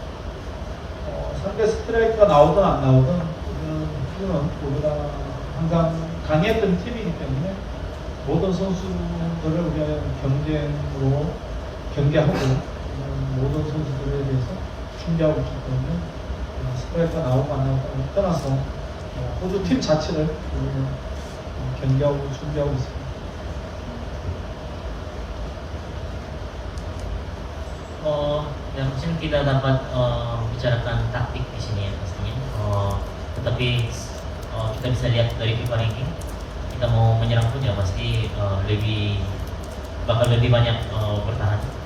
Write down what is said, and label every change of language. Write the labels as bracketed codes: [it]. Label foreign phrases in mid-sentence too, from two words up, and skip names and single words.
[ko] 상대 스트라이크가 나오든 안 나오든 우리는 우리가 항상 강했던 팀이기 때문에 모든 선수들을 우리가 경쟁으로 경계하고 모든 선수들에 대해서 준비하고 있기 때문에 스트라이크가 나오고 안 나오고를 떠나서 호주 팀 자체를 우리는 경계하고 준비하고 있습니다. [id] ya mungkin kita dapat bicarakan taktik di sini ya pastinya. Tetapi kita bisa lihat dari FIFA ranking, kita mau menyerang pun ya pasti bakal lebih banyak bertahan.